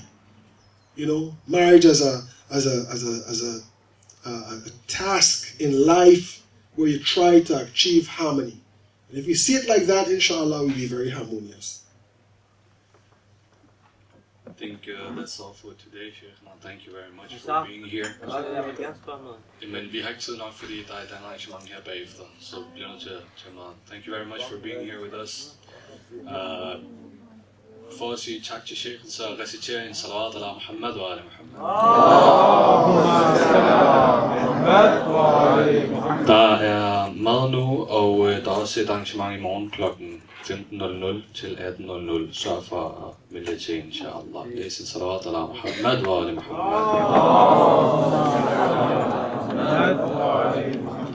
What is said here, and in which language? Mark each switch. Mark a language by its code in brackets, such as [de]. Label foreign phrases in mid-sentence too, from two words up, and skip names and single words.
[en] You know, marriage as a task in life where you try to achieve harmony. And if we see it like that, inshallah, we'll be very harmonious. I think that's all for today, Sheikh. Thank you very much for being here. [da] Men vi har ikke tid nok, fordi der er et arrangement her bagefter, så vi bliver nødt til at tage meget. [en] Thank you very much for being here with us. [da] For at sige tak til Sheikh, så reciterer en [ar] salawat ala Muhammad wa ala Muhammad. [da] Der er mad nu, og der er også et arrangement i morgen klokken 15:00 til 18:00. Sørg for at melde til, inshallah. Læs en [ar] salawat ala Muhammad wa ala Muhammad.